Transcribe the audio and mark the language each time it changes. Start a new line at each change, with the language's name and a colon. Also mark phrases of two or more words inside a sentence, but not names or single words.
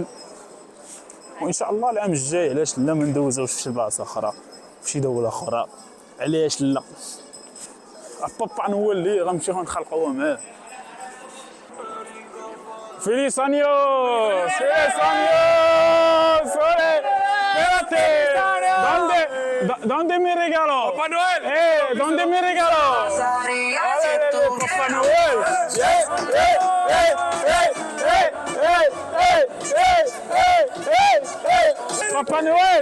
Arabic: وان شاء الله العام الجاي علاش لا ما ندوزوش في شي بلاصه اخرى في شي دوله اخرى، علاش لا؟ بابا نولي غنمشيو نخلقوا معاه.
Spanish: Feliz años! ¡Feliz años! ¡Ole! ¡Espérate! ¿Dónde mi regalo? ¡Papá Noel! ¿Dónde mi regalo? ¡Papá Noel! ¡Papá Noel!